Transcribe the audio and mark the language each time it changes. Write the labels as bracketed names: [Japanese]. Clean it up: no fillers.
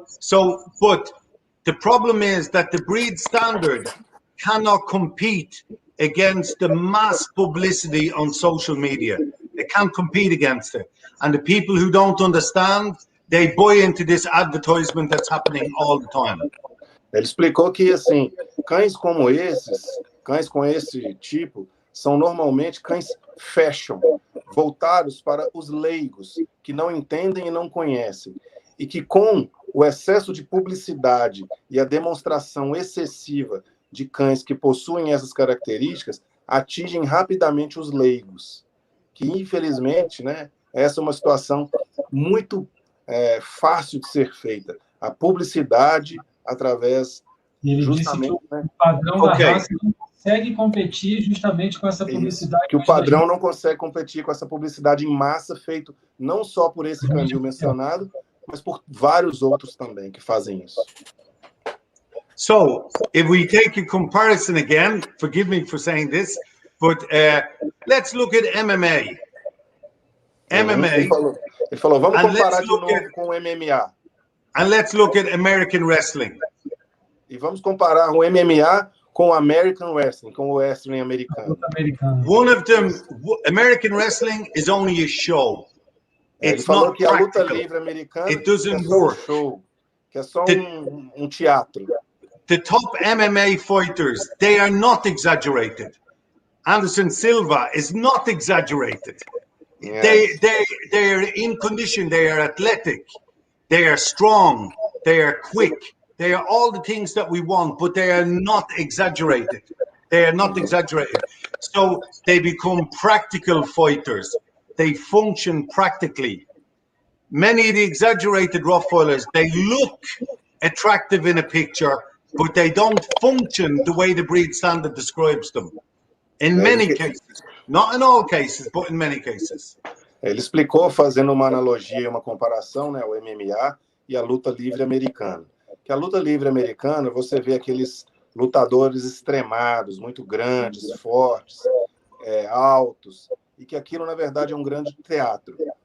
[English] But the problem is that the breed standard cannot compete against the mass publicity on social media. They can't compete against it. And the people who don't understand, they buy into this advertisement that's happening all the time. [Portuguese] Ele explicou que, assim, cães como esses, cães com esse tipo, são normalmente cães fashion, voltados para os leigos, que não entendem e não conhecem. E que com o excesso de publicidade e a demonstração excessiva de cães que possuem essas características, atingem rapidamente os leigos. Que, infelizmente, né, essa é uma situação muito fácil de ser feita. A publicidade através justamente, que o padrão da raça não consegue competir justamente com essa publicidade. Que o padrão não consegue competir com essa publicidade em massa, feito não só por esse canil mencionado, mas por vários outros também que fazem isso. [English] So, if we take a comparison again, forgive me for saying this, but let's look at MMA. [Portuguese] Ele falou, vamos comparar de novo com o MMA. [English] And let's look at American wrestling. [Portuguese] E vamos comparar o MMA com o American wrestling, com o wrestling americano. [English] One of them, American wrestling is only a show. It's not [Portuguese] que a luta [English] practical. [Portuguese] Livre americana [English] It doesn't [Portuguese] é só [English] work. [Portuguese] Show, que é só um teatro. [English] The top MMA fighters, they are not exaggerated. Anderson Silva is not exaggerated. Yes. They're in condition. They are athletic. They are strong. They are quick. They are all the things that we want, but they are not exaggerated. They are not exaggerated. So they become practical fighters. They function practically. Many of the exaggerated Rottweilers, they look attractive in a picture, but they don't function the way the breed standard describes them. In many cases. Not in all cases, but in many cases. [Portuguese] Ele explicou fazendo uma analogia, uma comparação, né, o MMA e a luta livre americana. Que a luta livre americana, você vê aqueles lutadores extremados, muito grandes, fortes, altos, e que aquilo, na verdade, é um grande teatro.